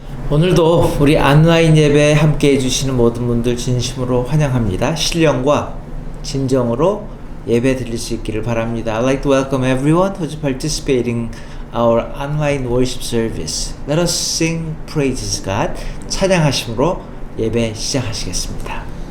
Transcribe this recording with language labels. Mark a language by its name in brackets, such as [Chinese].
[Korean] 오늘도 우리 온라인 예배 함께 해주시는 모든 분들 진심으로 환영합니다. 신령과 진정으로 예배 드릴 수 있기를 바랍니다. [English] I'd like to welcome everyone who's participating our online worship service. Let us sing praises God. [Korean] 찬양하심으로 예배 시작하시겠습니다.